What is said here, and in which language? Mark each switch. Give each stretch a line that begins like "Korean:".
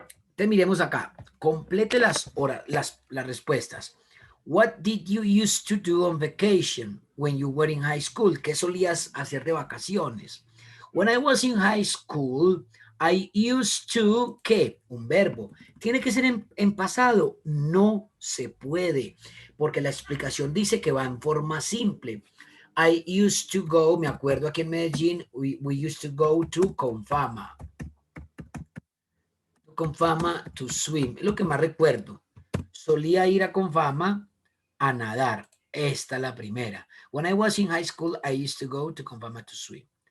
Spanish: Entonces miremos acá, complete las respuestas.
English: What did you used to do on vacation when you were in high school?
Spanish: ¿Qué solías hacer de vacaciones?
English: When I was in high school, I used to,
Spanish: ¿qué? Un verbo. ¿Tiene que ser en pasado? No se puede, porque la explicación dice que va en forma simple.
English: I used to go,
Spanish: me acuerdo aquí en Medellín,
English: we used to go to Confama.
Spanish: Confama
English: to swim,
Spanish: es lo que más recuerdo. Solía ir a Confama a nadar. Esta es la primera.
English: When I was in high school, I used to go to Confama to swim.